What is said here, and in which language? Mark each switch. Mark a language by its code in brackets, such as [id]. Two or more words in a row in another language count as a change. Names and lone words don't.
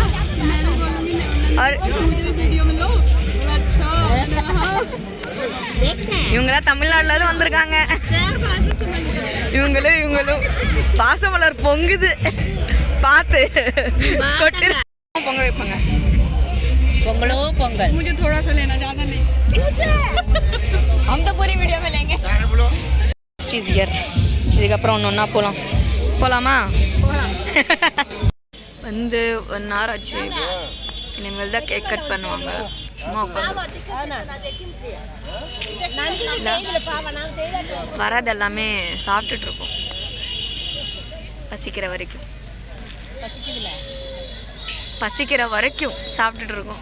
[ta] और இவங்களாம் தமிழ்நாடுல வந்திருக்காங்க. இவங்களும் பாசமலர் பொங்குது பார்த்து கொட்டு. பொங்க வைப்பாங்க. பொங்கல் [hi] मुझे थोड़ा सा लेना, ज्यादा नहीं. हम तो पूरी वीडियो में लेंगे. [ta] இதுக்கப்புறம் ஒன்றா போகலாமா? வந்து 1 hour ஆச்சு. இனிமேல் தான் கேக் கட் பண்ணுவாங்க. சும்மா வராது எல்லாமே சாப்பிட்டுட்டு இருக்கோம் பசிக்கிற வரைக்கும் சாப்பிட்டுட்டு இருக்கோம்.